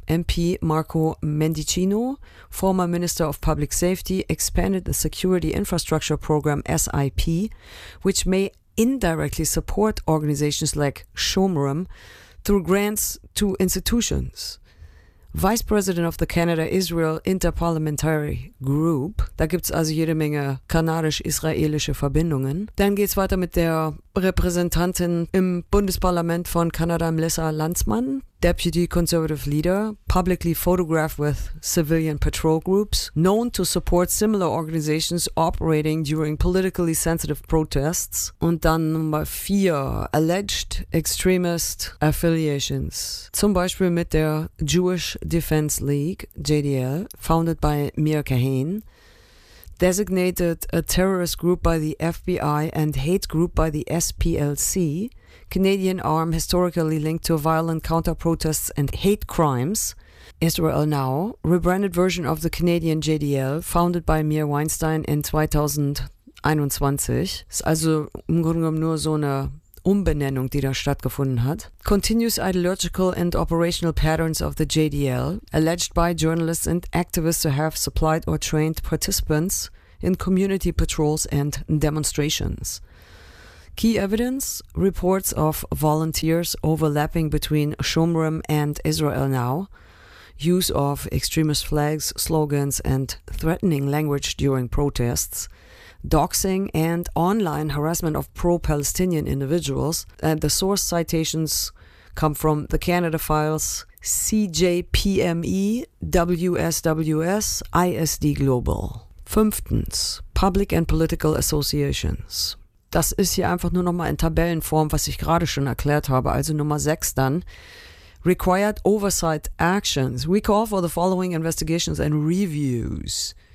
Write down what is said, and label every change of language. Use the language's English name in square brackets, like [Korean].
[English] MP Marco Mendicino, former Minister of Public Safety, expanded the Security Infrastructure Program, SIP, which may indirectly support organizations like Shumrim through grants to institutions. Vice President of the Canada-Israel Interparliamentary Group. [German] Da gibt's also jede Menge kanadisch-israelische Verbindungen. Dann geht's weiter mit der Repräsentantin im Bundesparlament von Kanada, Melissa Lanceman. [English] Deputy Conservative Leader, publicly photographed with civilian patrol groups, known to support similar organizations operating during politically sensitive protests. [German] Und dann Nummer 4, [English] alleged extremist affiliations. [German] Zum Beispiel mit der [English] Jewish Defense League, JDL, founded by Mir Kahane, designated a terrorist group by the FBI and hate group by the SPLC, Canadian arm historically linked to violent counter-protests and hate crimes. Israel Now, rebranded version of the Canadian JDL, founded by Mir Weinstein in 2021. [German] Ist also im Grunde genommen nur so eine Umbenennung, die da stattgefunden hat. [English] Continuous ideological and operational patterns of the JDL, alleged by journalists and activists to have supplied or trained participants in community patrols and demonstrations. Key evidence, reports of volunteers overlapping between Shumrim and Israel Now, use of extremist flags, slogans and threatening language during protests, doxing and online harassment of pro-Palestinian individuals, and the source citations come from the Canada Files, CJPME, WSWS, ISD Global. Fünftens, public and political associations. [German] Das ist hier einfach nur nochmal in Tabellenform, was ich gerade schon erklärt habe. Also Nummer 6 dann. [English] Required oversight actions. We call for the following investigations and reviews.